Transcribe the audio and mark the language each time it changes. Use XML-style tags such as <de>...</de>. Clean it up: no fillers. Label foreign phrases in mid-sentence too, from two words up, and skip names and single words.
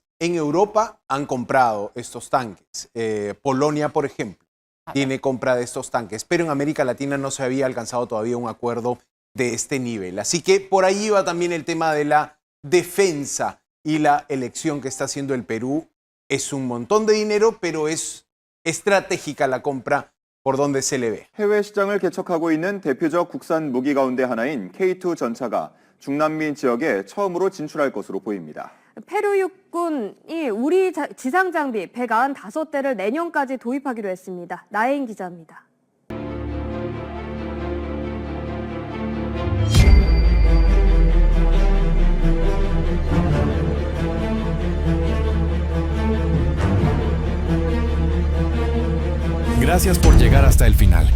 <es>en Europa han comprado estos tanques. Polonia, por ejemplo, tiene compra de estos tanques, pero en América Latina no se había alcanzado todavía un acuerdo de este nivel. Así que por ahí va también el tema de la defensa y la elección que está haciendo el Perú. Es un montón de dinero, pero es estratégica la compra por donde se le ve.</es> <ko>해외 시장을 개척하고 있는 대표적 국산 무기 가운데 하나인 K2 전차가 중남미 지역에 처음으로 진출할 것으로 보입니다. 페루 육군이 우리 지상 장비 195대를 내년까지 도입하기로 했습니다. 나혜인 기자입니다.</ko> <es>Gracias por llegar hasta el final.</es>